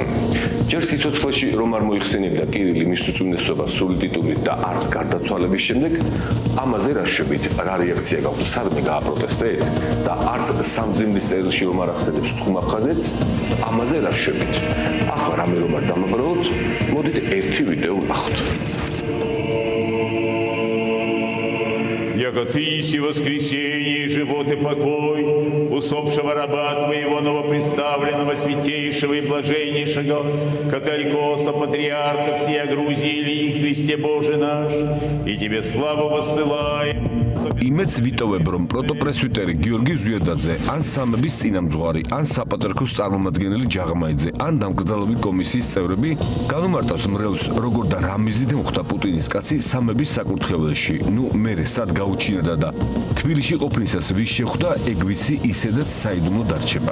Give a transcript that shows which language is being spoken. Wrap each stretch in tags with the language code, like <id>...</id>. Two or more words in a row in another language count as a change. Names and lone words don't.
<ka>ჯერ სიცოცხლეში რომ არ მოიხსენებდა კირილი მის უწმინდესობას სული ტიტულით და არც გარდაცვალების შემდეგ, ამაზე რა შვებით, რა რეაქცია გაქვთ, სადმე გააპროტესტეთ და არც სამძიმრის წერილში რომ არ ახსენებს ხუმაფხაზეც, ამაზე რა შვებით. ახლა რამე რომ არ დამაბრალოთ, მოდით ერთი ვიდეო ვნახოთ.</ka> <ru>Яко ты иси воскресение, живот и покой, усопшего раба твоего новопредставленного, святейшего и блаженнейшего, католикоса, патриарха всей Грузии или Христе Боже наш, и тебе славу воссылаем.</ru> <ka>იმეც ვიტოვებ, რომ პროტოპრესვიტერი გიორგი ზვიადაძე, ან სამების წინამძღვარი, ან საპატრიარქოს წარმომადგენელი ჯაღმაიძე, ან დამკრძალვი კომისიის წევრები განმარტავს მრევლს, როგორ და რა მიზნით მოხდა პუტინის კაცი სამების საკურთხეველში. ნუ მერე სად გაუჩინარდა და თბილისში ყოფნისას ვის შეხვდა, ეგ ვიცი, ისედაც საიდუმლო დარჩება.</ka>